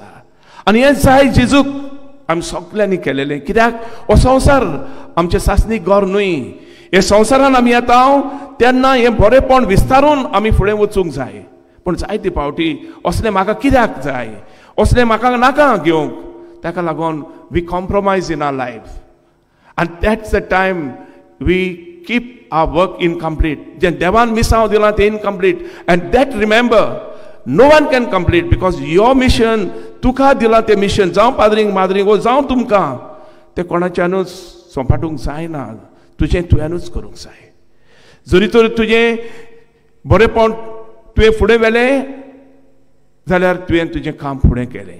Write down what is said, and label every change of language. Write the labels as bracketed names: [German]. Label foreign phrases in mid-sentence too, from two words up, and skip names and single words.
[Konkani] आनी हें जाय जेजूक आमी सगळ्यांनी केलेलें. कित्याक हो संवसार आमचें सासणीक घर न्हय. हे संवसारान आमी येता तेन्ना हें बरेंपण विस्तारून आमी फुडें वचूंक जाय. पूण जायते पावटी असलें म्हाका कित्याक जाय, असलें म्हाका नाका घेवंक. ताका लागून [English] we compromise in our life. And that's the time we keep our work incomplete. [Konkani] जें देवान मिसांव दिलां तें [English] incomplete. And that remember, no one can complete because your mission, [Konkani] तुका दिलां तें मिशन, जावं पाद्रींक माद्रींक जावं तुमकां, तें कोणाच्यानूच सोंपाटूंक जायना. तुजें तुवेंनूच करूंक जाय. जरी तर तुजें बरेंपण तुवें फुडें व्हेलें जाल्यार तुवें तुजें काम फुडें केलें.